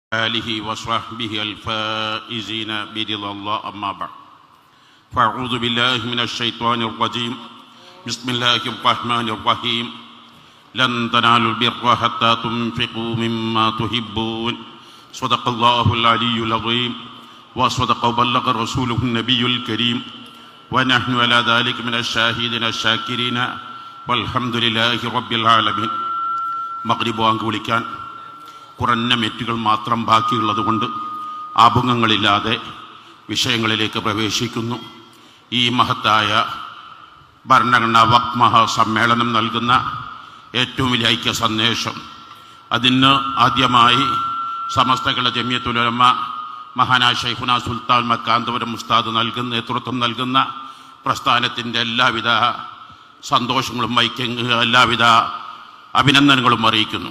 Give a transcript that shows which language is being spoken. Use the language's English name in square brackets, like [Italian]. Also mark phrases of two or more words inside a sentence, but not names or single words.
[Arabic] آله وصحبه الفائزين برضا الله أما بعد فأعوذ بالله من الشيطان الرجيم بسم الله الرحمن الرحيم لن تنالوا البر حتى تنفقوا مما تحبون صدق الله العلي العظيم وصدق وبلغ رسوله النبي الكريم ونحن على ذلك من الشاهدين الشاكرين والحمد لله رب العالمين. [Malayalam] മഗ്രിബ് ബാങ്ക് വിളിക്കാൻ കുറഞ്ഞ മിനിറ്റുകൾ മാത്രം ബാക്കിയുള്ളതുകൊണ്ട് ആഭംഗങ്ങളില്ലാതെ വിഷയങ്ങളിലേക്ക് പ്രവേശിക്കുന്നു. ഈ മഹത്തായ ഭരണഘടനാ വഖഫ് മഹാസമ്മേളനം നൽകുന്ന ഏറ്റവും വലിയ ഐക്യ സന്ദേശം, അതിന് ആദ്യമായി സമസ്ത കേരള ജമിയത്തുൽ ഉലമ മഹാനായ ശൈഖുന സുൽത്താൻ മക്കാന്തപുരം ഉസ്താദ് നേതൃത്വം നൽകുന്ന പ്രസ്ഥാനത്തിൻ്റെ എല്ലാവിധ സന്തോഷങ്ങളും എല്ലാവിധ അഭിനന്ദനങ്ങളും അറിയിക്കുന്നു.